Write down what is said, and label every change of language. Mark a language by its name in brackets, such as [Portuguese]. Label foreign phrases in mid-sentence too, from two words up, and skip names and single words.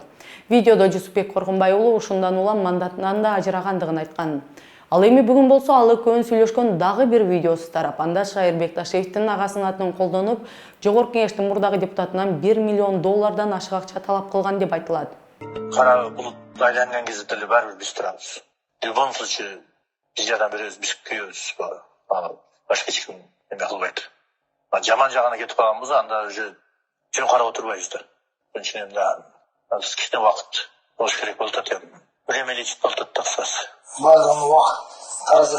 [Kyrgyz] Видеодо Жусупбек Коргонбай уулу ушундан улам мандатынан да ажырагандыгын айткан. Ал эми бүгүн болсо ал экөөнүн сүйлөшкөн дагы бир видеосу тарап. Анда Шайыр Бекташевдин агасынын атын колдонуп, жогорку кеңештин мурдагы депутатынан 1 миллион доллардан ашык акча талап кылган деп айтылат. Кара булут айланган кезде деле баары биз турабыз. [Russian] В любом случае [Kyrgyz] биз жардам беребиз, биз күйөбүз. Башка эч ким эме кылбайт. Жаман жагына кетип калган болсо, анда уже жөн карап отурбайбыз да. Ошон үчүн эми кичине убакыт болуш керек болуп атат эми. Времяличить болуп атат да кысасы. Баардыгын убакыт таразы.